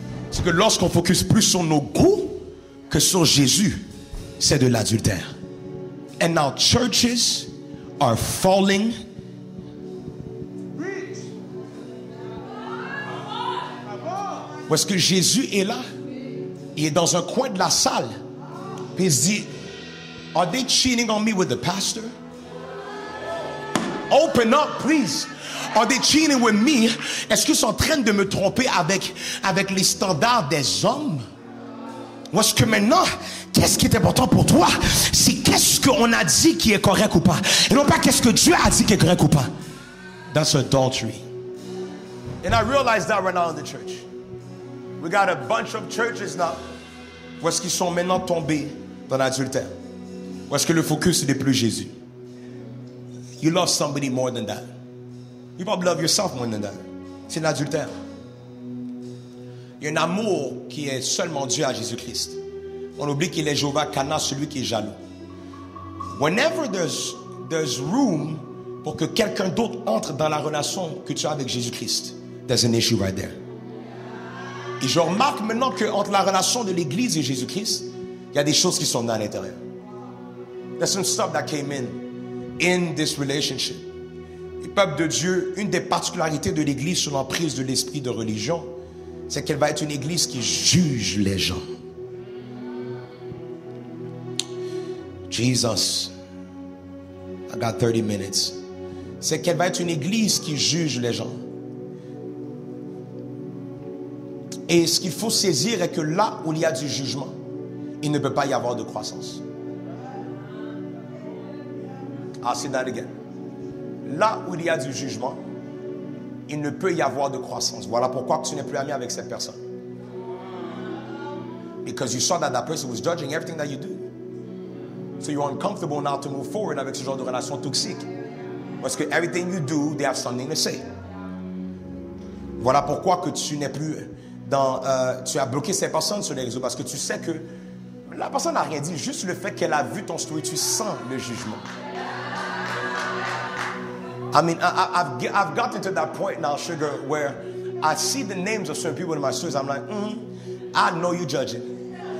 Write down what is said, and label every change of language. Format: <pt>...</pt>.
<fr>C'est que lorsqu'on focus plus sur nos goûts que sur Jésus, c'est de l'adultère.</fr> <en>And now churches are falling.</en> <fr>Où est-ce que Jésus est là? Il est dans un coin de la salle. Puis il se dit,</fr> <en>are they cheating on me with the pastor? Open up, please. Are they cheating with me?</en> <fr>Est-ce qu'ils sont en train de me tromper avec les standards des hommes? Ou est-ce que maintenant, qu'est-ce qui est important pour toi? C'est qu'est-ce qu'on a dit qui est correct ou pas. Et non pas qu'est-ce que Dieu a dit qui est correct ou pas.</fr> <en>That's adultery. And I realize that right now in the church. We got a bunch of churches now.</en> <fr>Où est-ce qu'ils sont maintenant tombés dans l'adultère? Où est-ce que le focus n'est plus Jésus?</fr> <en>You love somebody more than that. You probably love yourself more than that.</en> <fr>C'est l'adultère. Il y a un amour qui est seulement dû à Jésus-Christ. On oublie qu'il est Jéhovah Kana, celui qui est jaloux.</fr> <en>Whenever there's room</en> <fr>pour que quelqu'un d'autre entre dans la relation que tu as avec Jésus-Christ,</fr> <en>there's an issue right there.</en> <fr>Et je remarque maintenant qu'entre la relation de l'Église et Jésus-Christ, il y a des choses qui sont dans l'intérieur.</fr> <en>There's some stuff that came in this relationship.</en> <fr>Le peuple de Dieu, une des particularités de l'Église sous l'emprise de l'esprit de religion, c'est qu'elle va être une Église qui juge les gens.</fr> <en>Jesus, I got 30 minutes.</en> <fr>C'est qu'elle va être une Église qui juge les gens. Et ce qu'il faut saisir est que là où il y a du jugement, il ne peut pas y avoir de croissance.</fr> <en>I'll say that again.</en> <fr>Là où il y a du jugement, il ne peut y avoir de croissance. Voilà pourquoi tu n'es plus ami avec cette personne.</fr> <en>Because you saw that person was judging everything that you do. So you're uncomfortable now to move forward</en> <fr>avec ce genre de relation toxique. Parce que</fr> <en>everything you do, they have something to say.</en> <fr>Voilà pourquoi que tu n'es plus tu as bloqué ces personnes sur les réseaux parce que tu sais que la personne n'a rien dit. Juste le fait qu'elle a vu ton story, tu sens le jugement.</fr> <en>I mean, I've gotten to that point now, Sugar, where I see the names of certain people in my stories. I'm like, I know you judging.</en>